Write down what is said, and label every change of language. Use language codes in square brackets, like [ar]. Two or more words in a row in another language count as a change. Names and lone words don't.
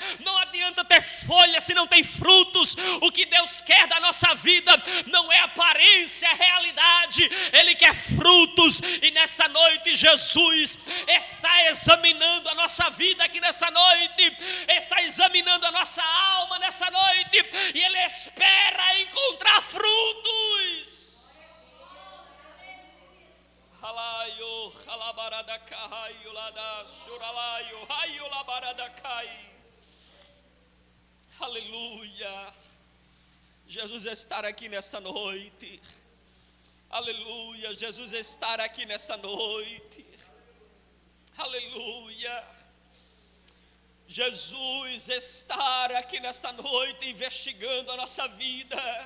[pt] Não adianta ter folha se não tem frutos. O que Deus quer da nossa vida não é aparência, é realidade. Ele quer frutos, e nesta noite Jesus está examinando a nossa vida aqui nessa noite, está examinando a nossa alma nessa noite, e Ele espera encontrar frutos. Halaio, halabaradacai, ulada, suralaio, raio, labaradacai. Aleluia. Jesus estar aqui nesta noite. Aleluia. Jesus estar aqui nesta noite. Aleluia. Jesus estar aqui nesta noite investigando a nossa vida.